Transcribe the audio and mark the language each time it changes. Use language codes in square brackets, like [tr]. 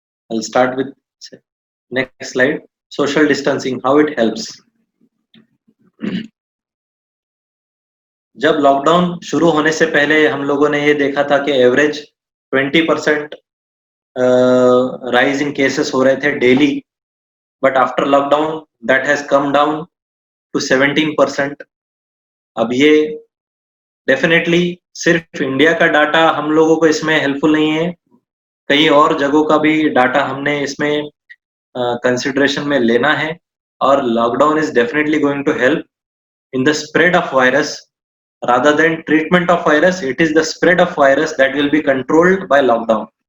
[en] I'll start with next slide. Social distancing, how it helps. [hi] जब lockdown शुरू होने से पहले हम लोगों ने ये देखा था कि [en] average 20% rise in cases [hi] हो रहे थे daily, [en] But after lockdown that has come down to 17%. [hi] अब ये डेफिनेटली सिर्फ इंडिया का डाटा हम लोगों को इसमें हेल्पफुल नहीं है, कई और जगहों का भी डाटा हमने इसमें कंसिडरेशन में लेना है. [en] और lockdown is definitely going to help in the spread of virus rather than treatment of virus. It is the spread of virus that will be controlled by lockdown.